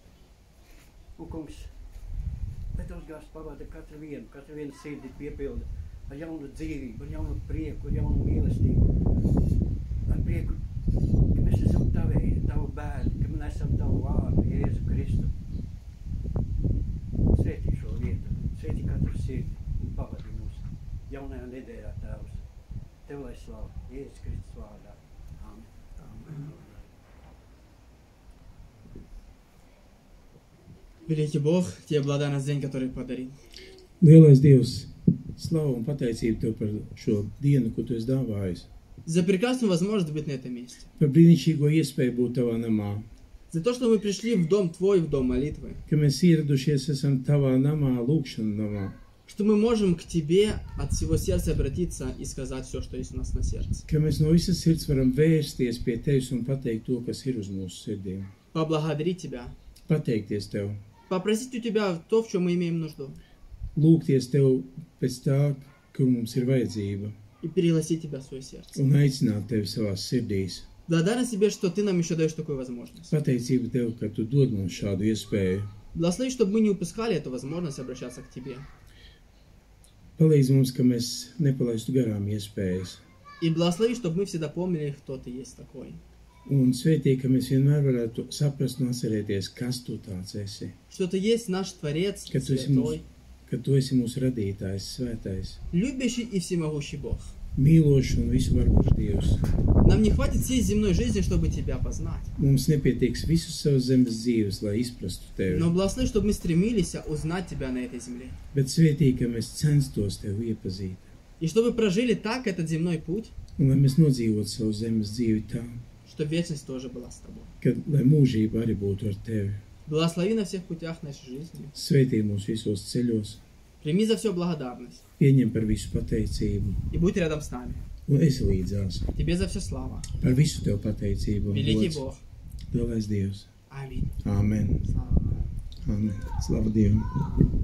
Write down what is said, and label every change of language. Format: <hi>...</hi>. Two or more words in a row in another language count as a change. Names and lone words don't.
<lv>Un, kungs, lai Tavs gars pavada katru vienu sirdi piepilda ar jaunu dzīvību, ar jaunu prieku, ar jaunu mīlestību, ar prieku, ka mēs esam Tavu bērni, ka mēs esam Tavu vārdu, Jēzu Kristu. Svētī šo vietu, svētī katru sirdi un pavadi mūs jaunajā nedēļā, Tēvs. Tev lai slava, Jēzus Kristus vārdā. Amen. Amen.</lv> <ru>Великий Бог, Тебе благодарность за день, который подарил.</ru> <lv>Lielais Dievs, slavu un pateicību Tev par šo dienu, ko Tu esi dāvājis.</lv> <ru>За прекрасную возможность быть на этом месте.</ru> <lv>Par brīnišķīgo iespēju būt Tavā namā.</lv> <ru>За то, что мы пришли в дом Твой, в дом молитвы.</ru> <lv>ka mēs ieradušies esam tavā namā, lūkšana namā,</lv> <ru>Что мы можем к Тебе от всего сердца обратиться и сказать все, что есть у нас на сердце.</ru> <lv>ka mēs no visas sirds varam vērsties pie tevis un pateikt to, kas ir uz mūsu sirdīm.</lv> <ru>Поблагодарить Тебя.</ru> <lv>Pateikties tev,</lv> <ru>Попросить у Тебя то, в чем мы имеем нужду.</ru> <lv>lūgties tev pēc tā, kur mums ir vajadzība,</lv> <ru>И пригласить Тебя в свое сердце.</ru> <lv>un aicināt tevi savās sirdīs.</lv> <ru>Благодарность Тебе, что Ты нам еще даешь такую возможность.</ru> <lv>Pateicība tev, ka tu dod mums šādu iespēju.</lv> <ru>Благослови, чтобы мы не упускали эту возможность обращаться к Тебе.</ru> <lv>Palīdz mums, ka mēs nepalaistu garām iespējas.</lv> <ru>И благослови, чтобы мы всегда помнили, кто Ты есть такой.</ru> <lv>Un svētī, ka mēs vienmēr varētu saprast un atcerēties, kas tu tāds esi.</lv> <ru>Что Ты есть наш Творец,</ru> <lv>Ka tu esi</lv> <ru>Святой,</ru> <lv>mūsu radītājs, svētais,</lv> <ru>любящий и всемогущий Бог.</ru> <lv>mīlošs un visu varošs Dievs.</lv> <ru>Нам не хватит всей земной жизни, чтобы Тебя познать.</ru> <lv>Mums nepietiks visus savas zemes dzīves, lai izprastu tevi,</lv> <ru>Но благослови, чтобы мы стремились узнать Тебя на этой земле.</ru> <lv>bet svētī, ka mēs censtos tevi iepazīt.</lv> <ru>И чтобы прожили так этот земной путь,</ru> <lv>Un lai mēs nodzīvotu savu zemes dzīvi tā,</lv> <ru>что вечность тоже была с Тобой.</ru> <lv>ka lai mūžība arī būtu ar tevi.</lv> <ru>Благослови на всех путях нашей жизни.</ru> <lv>Svētī mūs visos ceļos,</lv> <ru>Прими за все благодарность.</ru> <lv>pieņem par visu pateicību</lv> <ru>И будь рядом с нами.</ru> <lv>un esi līdzās.</lv> <ru>Тебе за все слава.</ru> <lv>Par visu tev pateicību un</lv> <ru>Великий</ru> <lv>gods.</lv> <ru>Бог.</ru> <lv>Lielais Dievs.</lv> <ru>Аминь.</ru> <lv>Āmen.</lv> <ru>Слава Богу.</ru> <lv>Āmen. Slavu Dievam.</lv>